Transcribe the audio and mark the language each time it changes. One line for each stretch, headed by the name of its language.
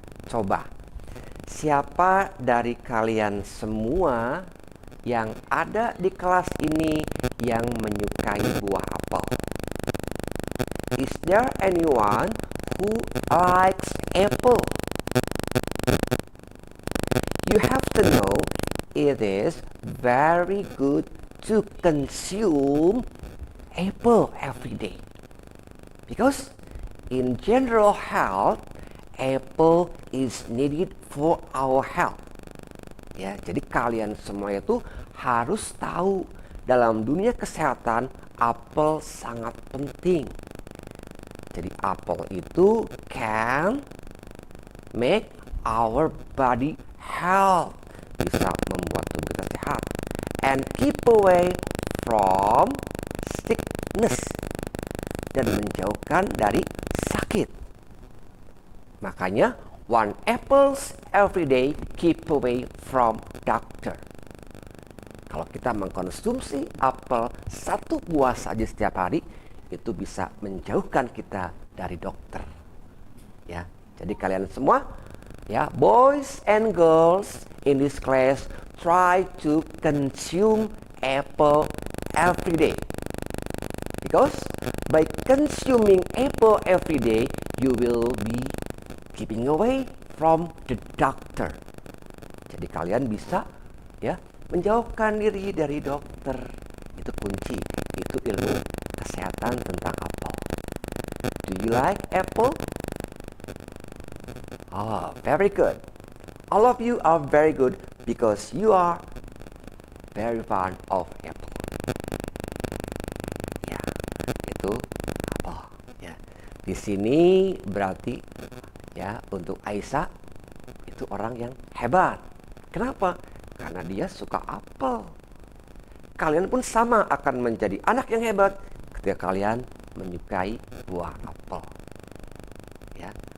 Indonesian: Coba, siapa dari kalian semua yang ada di kelas ini yang menyukai buah apel?
English: Is there anyone who likes apple? You have to know it is very good to consume apple every day. Because in general health, apple is needed for our health.
Indonesian: Ya, jadi kalian semua itu harus tahu dalam dunia kesehatan apel sangat penting. Jadi apel itu
English: can make our body health,
Indonesian: bisa membuat tubuh kita sehat,
English: and keep away from sickness,
Indonesian: dan menjauhkan dari sakit.
English: Makanya one apples every day keep away from doctor.
Indonesian: Kalau kita mengkonsumsi apel satu buah saja setiap hari, itu bisa menjauhkan kita dari dokter. Ya, jadi kalian semua, ya,
English: boys and girls in this class, try to consume apple every day. Because by consuming apple every day, you will be keeping away from the doctor.
Indonesian: Jadi kalian bisa, ya, menjauhkan diri dari dokter. Itu kunci, itu ilmu kesehatan tentang apel.
English: Do you like apple? Oh, very good. All of you are very good because you are very fond of apple.
Indonesian: Ya, itu apel. Ya, di sini berarti, ya, untuk Aisyah itu orang yang hebat. Kenapa? Karena dia suka apel. Kalian pun sama akan menjadi anak yang hebat ketika kalian menyukai buah apel. Ya.